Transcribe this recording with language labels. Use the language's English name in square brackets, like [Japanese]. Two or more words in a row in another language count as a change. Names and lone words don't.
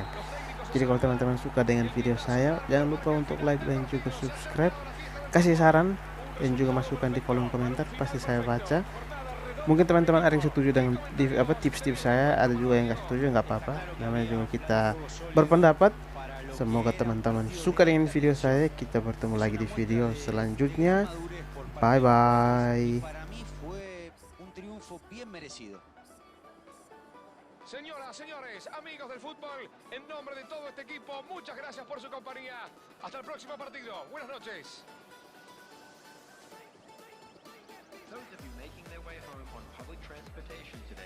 [Indonesian] Jadi kalau teman-teman suka dengan video saya, jangan lupa untuk like dan juga subscribe, kasih saran dan juga masukan di kolom komentar, pasti saya baca. Mungkin teman-teman ada yang setuju dengan tips-tips saya, ada juga yang nggak setuju, nggak apa-apa, namanya juga kita berpendapat. Semoga teman-teman suka dengan video saya. Kita bertemu lagi di video selanjutnya. [English] Bye bye. [Spanish] Señoras, señores, amigos del fútbol, en nombre de todo este equipo, muchas gracias por su compañía. Hasta el próximo partido. Buenas noches. [English] Those of you making their way home on public transportation